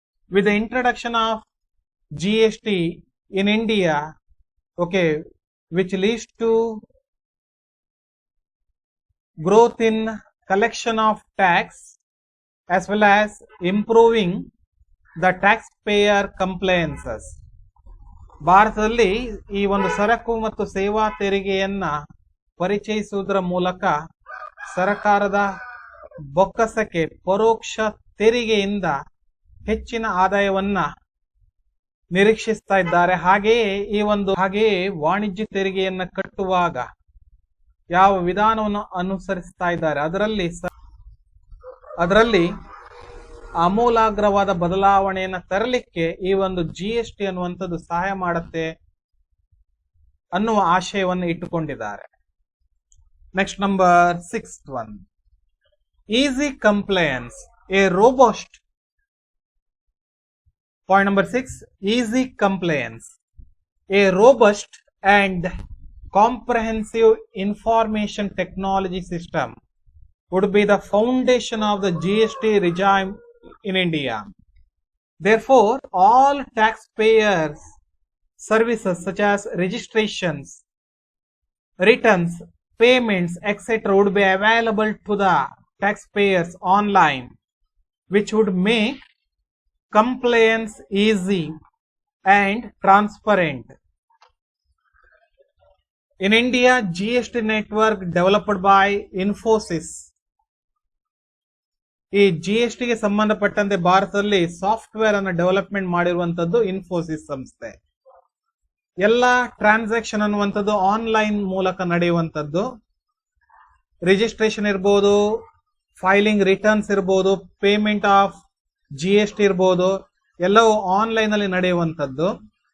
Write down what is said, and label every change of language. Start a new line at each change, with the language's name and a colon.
English: With the introduction of GST in India, okay, which leads to growth in collection of tax as well as improving the taxpayer compliances.
Kannada: ಭಾರತದಲ್ಲಿ ಈ ಒಂದು ಸರಕು ಮತ್ತು ಸೇವಾ ತೆರಿಗೆಯನ್ನ ಪರಿಚಯಿಸುವುದರ ಮೂಲಕ ಸರ್ಕಾರದ ಬೊಕ್ಕಸಕ್ಕೆ ಪರೋಕ್ಷ ತೆರಿಗೆಯಿಂದ ಹೆಚ್ಚಿನ ಆದಾಯವನ್ನ ನಿರೀಕ್ಷಿಸ್ತಾ ಇದ್ದಾರೆ. ಹಾಗೆಯೇ ವಾಣಿಜ್ಯ ತೆರಿಗೆಯನ್ನ ಕಟ್ಟುವಾಗ ಯಾವ ವಿಧಾನವನ್ನು ಅನುಸರಿಸ್ತಾ ಇದ್ದಾರೆ ಅದರಲ್ಲಿ ಆಮೂಲಾಗ್ರವಾದ ಬದಲಾವಣೆಯನ್ನ ತರಲಿಕ್ಕೆ ಈ ಒಂದು GST ಅನ್ನುವಂಥದ್ದು ಸಹಾಯ ಮಾಡುತ್ತೆ ಅನ್ನುವ ಆಶಯವನ್ನು ಇಟ್ಟುಕೊಂಡಿದ್ದಾರೆ.
English: Next number 6th one, easy compliance, a robust. Point number 6, easy compliance, a robust and comprehensive information technology system would be the foundation of the GST regime in India. Therefore, all taxpayers services such as registrations, returns, payments, etc. would be available to the taxpayers online, which would make compliance easy and transparent. In India, GST network developed by Infosys.
Kannada: ಈ GST ಗೆ ಸಂಬಂಧಪಟ್ಟಂತೆ ಭಾರತದಲ್ಲಿ software ಅನ್ನು development ಮಾಡಿರುವಂತದ್ದು ಇನ್ಫೋಸಿಸ್ ಸಂಸ್ಥೆ. ಎಲ್ಲ transaction ಅನ್ನುವಂಥದ್ದು online ಮೂಲಕ ನಡೆಯುವಂಥದ್ದು. ರಿಜಿಸ್ಟ್ರೇಷನ್ ಇರ್ಬೋದು, ಫೈಲಿಂಗ್ ರಿಟರ್ನ್ಸ್ ಇರ್ಬೋದು, ಪೇಮೆಂಟ್ ಆಫ್ GST ಇರ್ಬೋದು, ಎಲ್ಲವೂ ಆನ್ಲೈನ್ ಅಲ್ಲಿ ನಡೆಯುವಂಥದ್ದು.